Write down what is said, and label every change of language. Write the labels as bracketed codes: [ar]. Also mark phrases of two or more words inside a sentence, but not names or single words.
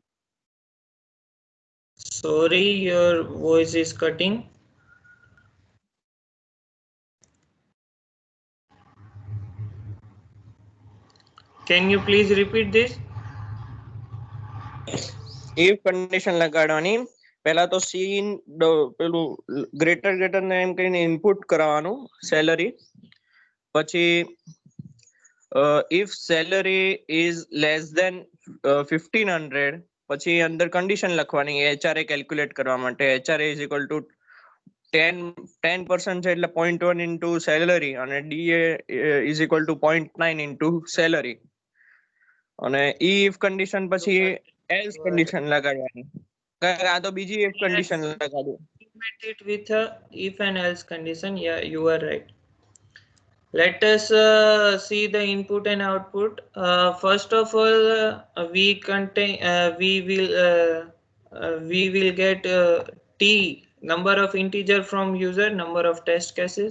[en] sorry, your voice is cutting. Can you please repeat this? if condition લગાડવાની. [gu] પહેલા તો સીન પેલું ગ્રેટર ને એમ કહીને ઇનપુટ કરાવવાનું સેલરી. [en] પછી if salary is less than 1500, [gu] પછી અંદર કન્ડિશન લખવાની HRA કેલ્ક્યુલેટ કરવા માટે. [en] HRA is equal to 10% [gu] છે એટલે [en] 0.1 into salary અને DA is equal to 0.9 into salary. અને if condition પછી else condition લગાડવાની. [gu] આ તો બીજી [en] if condition [gu] લગાડું. [en] Implement it with a if and else condition. Yeah, you are right. Let us see the input and output. First of all, we will get t number of integer from user, number of test cases.